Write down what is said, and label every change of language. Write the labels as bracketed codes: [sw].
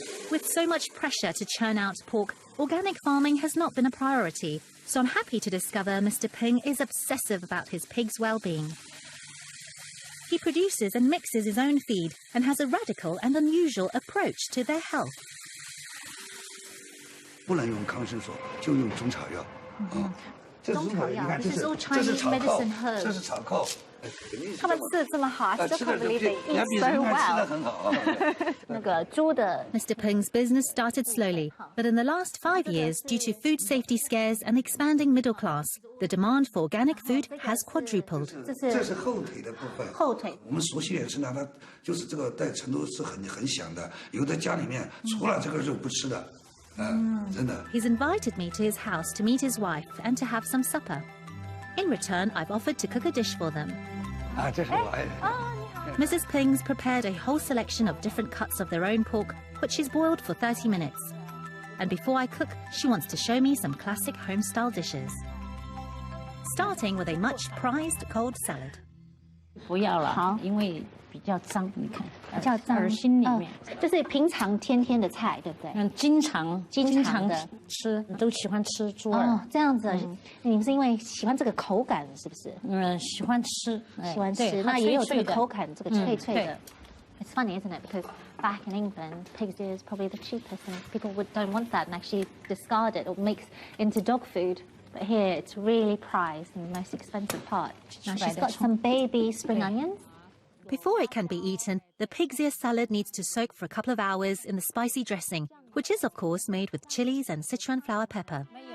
[en] With so much pressure to churn out pork, organic farming has not been a priority, so I'm happy to discover Mr. Peng is obsessive about his pigs' well-being. He produces and mixes his own feed and has a radical and unusual approach to their health. [zh] 不能用抗生素，就用中草药。中草药, [en] this is all Chinese medicine herbs. [zh] 这是草寇。他们吃得这么好, [en] I still can't believe they eat so well. Mr. Peng's business started slowly, but in the last 5 years, due to food safety scares and expanding middle class, the demand for organic food has quadrupled. [zh] 这是后腿的部分。后腿。我们熟悉也是拿它，就是这个在成都是很响的，有的家里面除了这个肉不吃的。 [en] He's invited me to his house to meet his wife and to have some supper. In return, I've offered to cook a dish for them. Mrs. Peng's prepared a whole selection of different cuts of their own pork, which she's boiled for 30 minutes. And before I cook, she wants to show me some classic home-style dishes. Starting with a much-prized cold salad. [zh] 不要了，好，因为比较脏，你看，比较脏，耳心里面，就是平常天天的菜，对不对？经常的吃，都喜欢吃猪耳。哦，这样子，你们是因为喜欢这个口感，是不是？喜欢吃，喜欢吃，那也有这个口感，这个脆脆的。 [en] It's funny, isn't it? Because back in England, pigs is probably the cheapest, and people don't want that and actually discard it or makes into dog food. But here, it's really prized and the most expensive part. Now she's got some baby spring onions. Before it can be eaten, the pig's ear salad needs to soak for a couple of hours in the spicy dressing, which is, of course, made with chilies and Sichuan flower pepper.